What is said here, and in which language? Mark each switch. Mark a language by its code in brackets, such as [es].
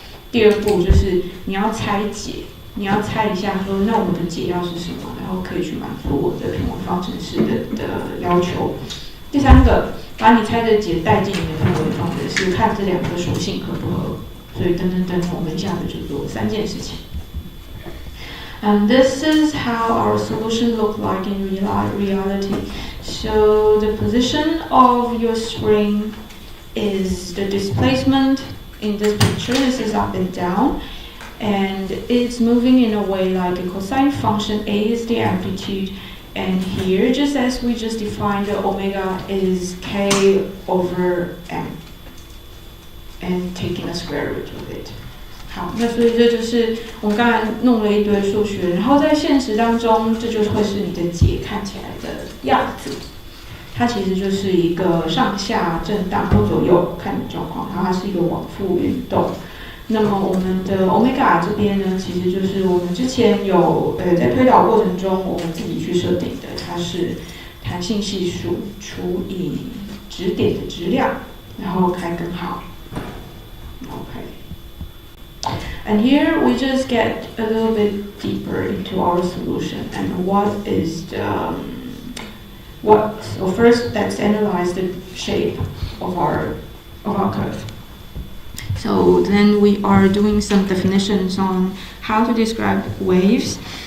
[zh] 第二步就是你要拆解，你要猜一下说，那我的解要是什么，然后可以去满足我的平稳方程式的要求。第三个，把你猜的解带进你的平稳方程式，看这2个属性合不合。所以等，我们一下子就做3件事情。 [en] And this is how our solution look like in reality. So the position of your spring is the displacement in this picture. This is up and down, and it's moving in a way like a cosine function. A is the amplitude, and here, just as we just defined, the omega is k over m, and taking the square root of it. [zh] 好，那所以这就是我们刚才弄了一堆数学，然后在现实当中，这就会是你的解看起来的样子。它其实就是一个上下震荡或左右看你状况，然后它是一个往复运动。那么我们的 omega 这边呢，其实就是我们之前有在推导过程中我们自己去设定的，它是弹性系数除以指点的质量，然后开根号。 [en] Okay. And here we just get a little bit deeper into our solution and what is the so first let's analyze the shape of our curve. So then we are doing some definitions on how to describe waves.